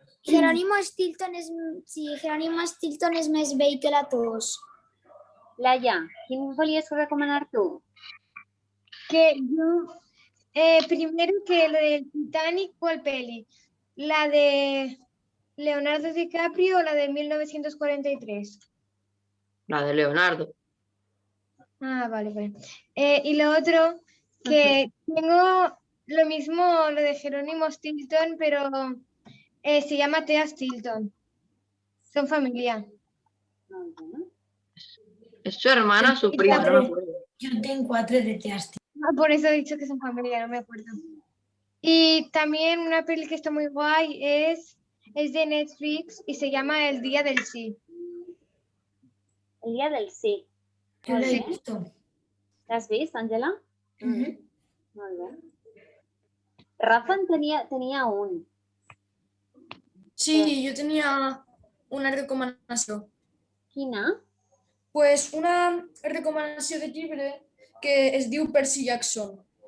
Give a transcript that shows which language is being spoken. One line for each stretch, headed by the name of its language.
Catalan: Jerónimo Stilton és més vell que la tos. Laia, quin volies recomanar tu?
Spanish: Que yo, primero que lo del Titanic, ¿cuál peli? ¿La de Leonardo DiCaprio o la de 1943? La de Leonardo. Ah, vale. Y lo otro, que tengo lo mismo, lo de Jerónimo Stilton, pero se llama Thea Stilton. Son familia. Es su hermana, su prima, no me acuerdo. Yo tengo 4 de Thea Stilton. Ah, por eso he dicho que son familia, no me acuerdo. Y también una peli que está muy guay es de Netflix y se llama El Día del Sí. El Día del Sí. Yo la he visto.
Catalan: L'has vist, Àngela? Molt bé. Rafa en tenia un.
Spanish: Sí, yo tenía una recomanació.
Catalan: Quina? Pues una recomanació de llibre que es diu Percy Jackson.